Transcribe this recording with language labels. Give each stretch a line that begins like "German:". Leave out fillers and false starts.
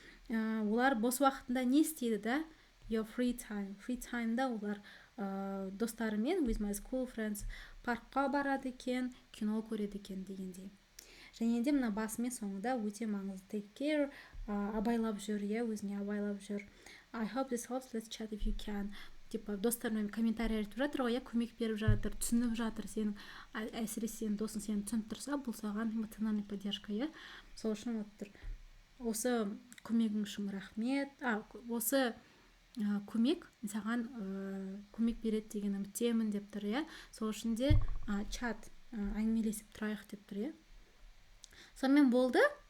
Kazakh: Олар бос уақытында не істейді, your free time'да олар достарымен,
English: with my school friends,
Kazakh: паркқа барады екен, кино көреді екен дегендей. Және де мына басы мен соңында өте маңызды.
English: Take care,
Kazakh: абайлап жүр, өзіне абайлап жүр.
English: I hope this helps, let's chat if you can.
Kazakh: Типа достармен комментарий айтып жатыр ғой, көмек беріп жатыр, түсініп жатыр, сенің әсіресе сенің досың сені түсініп тұрса, бұл саған
Russian: эмоциональный поддержка,
Kazakh: сол үшін осы көмегің үшін рахмет. Осы көмек саған көмек береді деген үміттемін деп тұр, сол үшін де чат, әңгімелесіп тұрайық деп тұр, Сонымен болды.